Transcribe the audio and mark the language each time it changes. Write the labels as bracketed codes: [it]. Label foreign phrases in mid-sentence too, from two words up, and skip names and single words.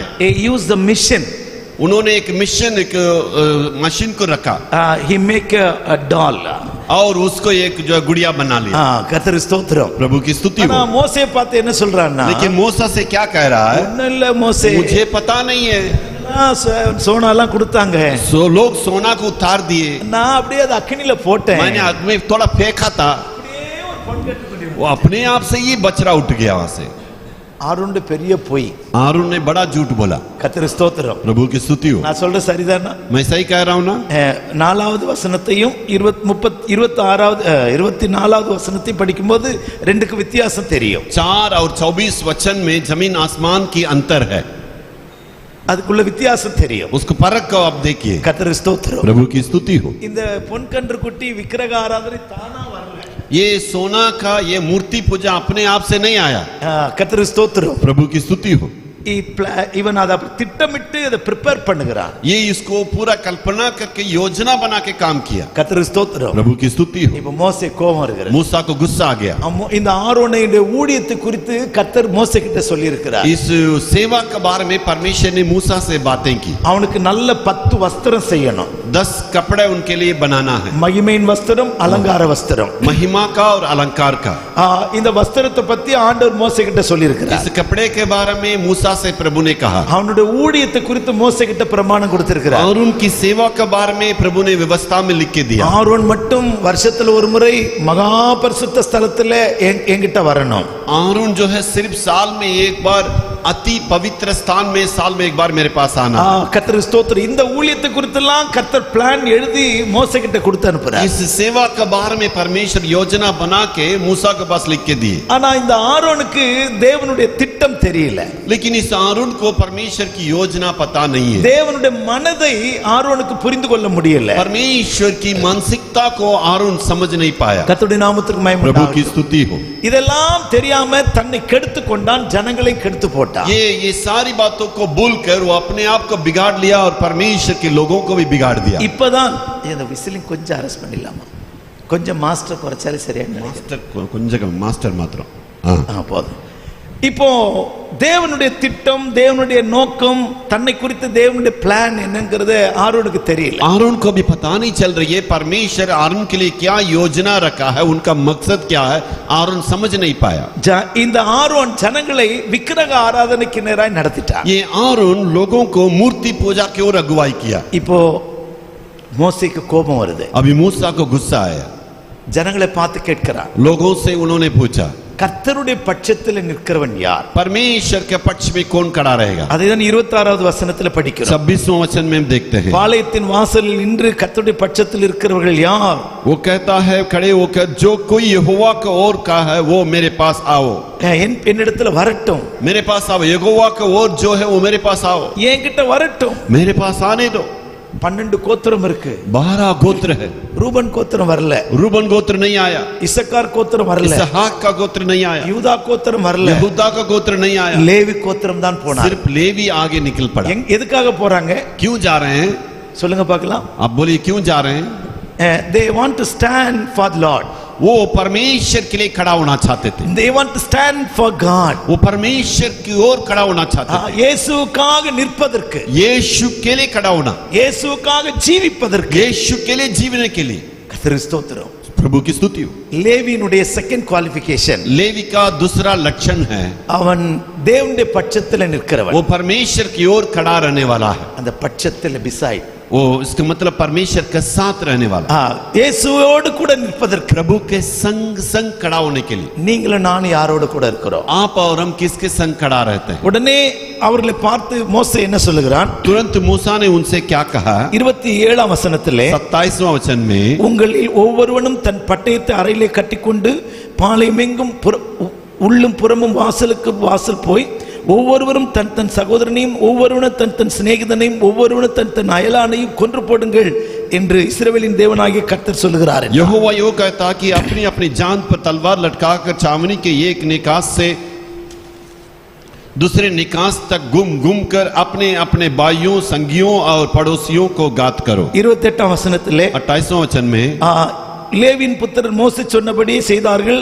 [en] He used the mission. [hi] उन्होंने एक मिशन, एक मशीन को रखा, [en] he make a doll. [hi] और उसको एक जो है गुड़िया बना लिया। [ta] கர்த்தருக்கு ஸ்தோத்திரம். [hi] प्रभु की स्तुति हो। [ta] மோசே பார்த்து என்ன சொல்றான்னா, [hi] लेकिन मूसा से क्या कह रहा है? [ta] இல்ல மோசே, [hi] मुझे पता नहीं है। [ta] சோனாலாம் கொடுத்தாங்க, [hi] लोग सोना को उतार दिए, [ta] நான் அப்படியே அது அக்கினியில போட்டேன், [hi] मैंने आग में थोड़ा फेंका था, [ta] அப்படியே ஒரு பொன் கன்றுக்குட்டி. [hi] वो अपने आप से ही बछड़ा उठ गया वहां से। [ta] ஆரோனுடைய பெரிய பொய். [hi] आरून ने बड़ा झूठ बोला। [ta] கர்த்தருக்கு ஸ்தோத்திரம். [hi] प्रभु की स्तुति हो। [ta] நான் சொல்ற சரிதானா? [hi] मैं सही कह रहा हूं ना? [ta] 4வது வசனத்தையும் 24வது வசனத்தையும் படிக்கும்போது ரெண்டுக்கு வித்தியாசம் தெரியும். [hi] 4 और 24 वचन में जमीन आसमान की अंतर है, [ta] அதுக்குள்ள வித்தியாசம் தெரியும். [hi] उसको परख को आप देखिए। [ta] கர்த்தருக்கு ஸ்தோத்திரம். [hi] प्रभु की स्तुति हो। [ta] இந்த பொன் கன்றுக்குட்டி விக்கிரக ஆராதனை தானா வரல. [hi] ये सोना का ये मूर्ति पूजा अपने आप से नहीं आया। [ta] கர்த்தருக்கு ஸ்தோத்திரம். [hi] प्रभु की स्तुति हो। [ta] இவன் அதை திட்டமிட்டு அதை ப்ரிப்பேர் பண்ணுகிறான். [hi] ये इसको पूरा कल्पना करके योजना बना के काम किया। [ta] கர்த்தருக்கு ஸ்தோத்திரம். [hi] प्रभु की स्तुति हो। [ta] இப்ப மோசே கோபம் வருகிறது. [hi] मूसा को गुस्सा आ गया। [ta] இந்த ஆரோனுடைய ஊழியத்தை குறித்து கர்த்தர் மோசே கிட்ட சொல்லி இருக்கிறார். [hi] इस सेवा के बारे में परमेश्वर ने मूसा से बातें की। [ta] அவனுக்கு நல்ல 10 வஸ்திரம் செய்யணும். [hi] 10 कपड़े उनके लिए बनाना है, [ta] மகிமையின் வஸ்திரம், அலங்கார வஸ்திரம், [hi] महिमा का और अलंकार का। [ta] இந்த வஸ்திரத்தை பத்தி ஆண்டவர் மோசே கிட்ட சொல்லி இருக்கிறார். [hi] इस कपड़े के बारे में मूसा से प्रभु ने कहा, [ta] அவனுடைய ஊழியத்தை குறித்து மோசே கிட்ட பிரமாணம் கொடுத்திருக்கிறார். [hi] और उनकी सेवा के बारे में प्रभु ने व्यवस्था में लिख के दिया। [ta] ஆரோன் மட்டும் வருஷத்துல ஒரு முறை மகா பரிசுத்த ஸ்தலத்துல என்கிட்ட வரணும். [hi] आरून जो है सिर्फ साल में एक बार अति पवित्र स्थान में साल में एक बार मेरे पास आना। [ta] கர்த்தர் ஸ்தோத்திரம். இந்த ஊழியத்தை குறித்தெல்லாம் கர்த்தர் பிளான் எழுதி மோசே கிட்ட கொடுத்து அனுப்புறார். [hi] इस सेवा के बारे में परमेश्वर योजना बना के मूसा के पास लिख के दिए। [ta] ஆனா இந்த ஆரோனுக்கு தேவனுடைய திட்டம் தெரியல. [hi] लेकिन इस आरून को परमेश्वर की योजना पता नहीं है। [ta] தேவனுடைய மனதை ஆரோனுக்கு புரிந்து கொள்ள முடியல. [hi] परमेश्वर की मानसिकता को आरून समझ नहीं पाया। [ta] கர்த்தருடைய நாமத்துக்கு மகிமை [hi] प्रभु की [ta] உண்டாகட்டும். [hi] स्तुति हो। [ta] இதெல்லாம் தெரியாம தன்னை கெடுத்து கொண்டான், ஜனங்களை கெடுத்து போட்டான். [hi] ये सारी बातों को भूलकर वो अपने आप को बिगाड़ लिया और परमेश्वर के लोगों को भी बिगाड़ दिया। [ta] இப்பதான் இந்த விசிலிங் கொஞ்சம் அரெஸ்ட் பண்ணிடலாமா? கொஞ்சம் மாஸ்டர் குறைச்சாலே சரியா நினைக்கிறேன். [hi] मास्टर मात्र [ta] போதும். இப்போ தேவனுடைய திட்டம், தேவனுடைய நோக்கம், தன்னை குறித்து தேவனுடைய பிளான் என்னங்கிறது ஆரோனுக்கு தெரியல. [hi] आरून को भी पता नहीं चल रही है परमेश्वर आरून के लिए क्या योजना रखा है, उनका मकसद क्या है, आरून समझ नहीं पाया। [ta] இந்த ஆரோன் ஜனங்களை விக்கிரக ஆராதனைக்கு நேராய் நடத்திட்டான். [hi] ये आरून लोगों को मूर्ति पूजा की ओर अगुवाई किया। [ta] இப்போ மோசேக்கு கோபம் வருது. [hi] अभी मूसा को गुस्सा आया, [ta] ஜனங்களை பார்த்து கேட்கிறார், [hi] लोगों से उन्होंने पूछा [ta] கர்த்தருடைய பட்சத்தில் நிற்கிறவன் யார்? [hi] परमेश्वर के पक्ष में कौन खड़ा रहेगा? [ta] அதைதான் 26வது வசனத்தில் படிக்கிறோம். [hi] 26वां वचन में हम देखते हैं, [ta] பாளையத்தின் வாசலில் நின்று கர்த்தருடைய பட்சத்தில் இருக்கிறவர்கள் யார்? [hi] वो कहता है खड़े होकर, जो कोई यहोवा का ओर का है वो मेरे पास आओ, [ta] என்னிடத்துல வரட்டும், [hi] मेरे पास आओ। यहोवा का ओर जो है वो मेरे पास आओ, [ta] என்கிட்ட வரட்டும். [hi] मेरे पास आने दो। [ta] 12 கோத்திரம் இருக்கு. [hi] 12 गोत्र है। [ta] ரூபன் கோத்திரம் வரல, [hi] रूबन गोत्र नहीं आया, [ta] இசக்கார் கோத்திரம் வரல, [hi] इसहाक का गोत्र नहीं आया, [ta] யூதா கோத்திரம் வரல, [hi] यहूदा का गोत्र नहीं आया, [ta] லேவி கோத்திரம் தான் போனார். [hi] सिर्फ लेवी आगे निकल पड़ा। [ta] எதுக்காக போறாங்க [hi] क्यों जा रहे हैं? [ta] சொல்லுங்க பார்க்கலாம். [hi] आप बोलिए क्यों जा रहे हैं? [en] they want to stand for the Lord. [hi] वो परमेश्वर के लिए खड़ा होना चाहते थे, [en] they want to stand for God. [hi] वो परमेश्वर की ओर खड़ा होना चाहते थे, [ta] இயேசுவுக்காக நிற்பதற்கு, [hi] यीशु के लिए खड़ा होना, [ta] இயேசுவுக்காக ஜீவிப்பதற்கு, [hi] यीशु के लिए जीवने के लिए। [ta] கர்த்தருக்கு ஸ்தோத்திரம். [hi] प्रभु की स्तुति हो। [ta] லேவியினுடைய [en] second qualification, [hi] लेवी का दूसरा लक्षण है, [ta] அவன் தேவனுடைய பட்சத்தில் நிற்கிறவன். [hi] वो परमेश्वर की ओर खड़ा रहने वाला है। [ta] அந்த பட்சத்தில் பிசைட், [hi] वो इसका मतलब परमेश्वर के साथ रहने वाला, [ta] இயேசுவோடு கூட நிற்பதற்கு, [hi] प्रभु के संग संग खड़ा होने के लिए। [ta] நீங்களும் நானும் யாரோடு கூட இருக்கிறோம்? [hi] आप और हम किसके संग खड़ा रहते हैं? [ta] உடனே அவர்களை பார்த்து மோசே என்ன சொல்லுகிறான்? [hi] तुरंत मूसा ने उनसे क्या कहा? [ta] 27ஆம் வசனத்திலே, [hi] 27वां वचन में, [ta] உங்களில் ஒவ்வொருவனும் தன் பட்டயத்தை அறையிலே கட்டிக்கொண்டு பாளையமெங்கும் உள்ளும் புறமும் வாசலுக்கு வாசல் போய் ஒவ்வொருவரும் தன் தன் சகோதரனையும் ஒவ்வொருவனும் தன் தன் சிநேகிதனையும் ஒவ்வொருவனும் தன் தன் அயலானையும் கொன்று போடுங்கள் என்று இஸ்ரவேலின் தேவனாகிய கர்த்தர் சொல்லுகிறார். [hi] यहोवा यो कहता कि अपनी अपनी जान पर तलवार लटकाकर छावनी के एक निकास से दूसरे निकास तक घूम घूम कर अपने अपने भाइयों, संगियों और पड़ोसियों को घात करो। [ta] 28ஆம் வசனத்திலே, [hi] 28वां वचन में, [ta] லேவியின் புத்திரர் மோசே சொன்னபடி செய்தார்கள்.